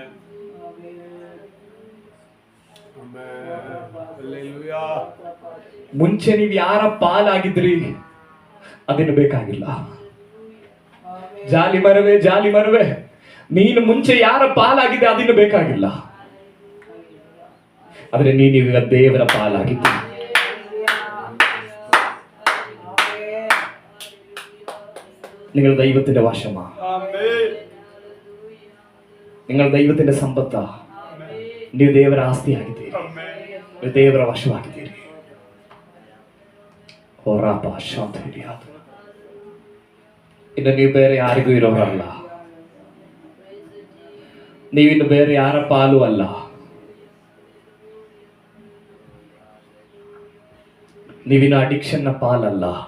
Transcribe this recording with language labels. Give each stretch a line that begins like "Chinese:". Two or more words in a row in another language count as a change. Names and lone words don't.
Kannada: ಮುಂಚೆ ನೀವು ಯಾರ ಪಾಲಾಗಿದ್ರಿ ಅದೇನು ಬೇಕಾಗಿಲ್ಲ. ಜಾಲಿ ಮರವೇ, ಜಾಲಿ ಮರವೇ, ನೀನು ಮುಂಚೆ ಯಾರ ಪಾಲಾಗಿದೆ ಅದಿನ್ನು ಬೇಕಾಗಿಲ್ಲ. ಆದ್ರೆ ನೀನೀಗ ದೇವರ ಪಾಲಾಗಿದ್ದಿ.
Malayalam: നിങ്ങൾ ദൈവത്തിന്റെ വശമാ, നിങ്ങൾ ദൈവത്തിന്റെ സമ്പത്താ,
Kannada: ನೀವು ದೇವರ ಆಸ್ತಿಯಾಗಿದ್ದೀರಿ, ನೀವು ದೇವರ ವಶವಾಗಿದ್ದೀರಿ. ಹೋರಾಪ ಶಾಂತ ಹಿಡಿಯಾದ ಇನ್ನು ನೀವು ಬೇರೆ ಯಾರಿಗೂ ಇರೋರಲ್ಲ. ನೀವಿನ್ನು ಬೇರೆ ಯಾರ ಪಾಲು ಅಲ್ಲ. ನೀವಿನ್ನು ಅಡಿಕ್ಷನ್ನ ಪಾಲಲ್ಲ.